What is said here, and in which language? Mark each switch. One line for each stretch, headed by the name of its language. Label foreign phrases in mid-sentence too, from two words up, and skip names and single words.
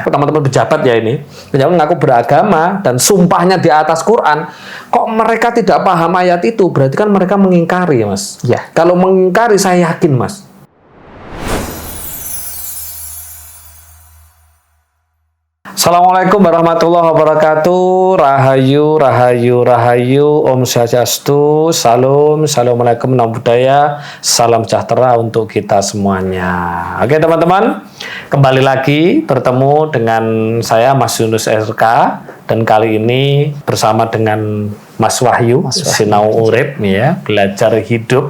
Indonesian: Teman-teman pejabat ya ini, yang mengaku beragama dan sumpahnya di atas Quran, kok mereka tidak paham ayat itu? Berarti kan mereka mengingkari, Mas. Ya. Kalau mengingkari, saya yakin, Mas.
Arabic: السلام عليكم ورحمة الله وبركاته.
Javanese: Rahayu, rahayu, rahayu.
Balinese: Om Swastiastu.
Indonesian: Salam,
Pali: assalamualaikum, namo buddhaya.
Indonesian: Salam sejahtera untuk kita semuanya. Oke teman-teman, kembali lagi bertemu dengan saya Mas Yunus SRK, dan kali ini bersama dengan Mas Wahyu,
Javanese: Sinau Urip
Indonesian: ya, belajar hidup.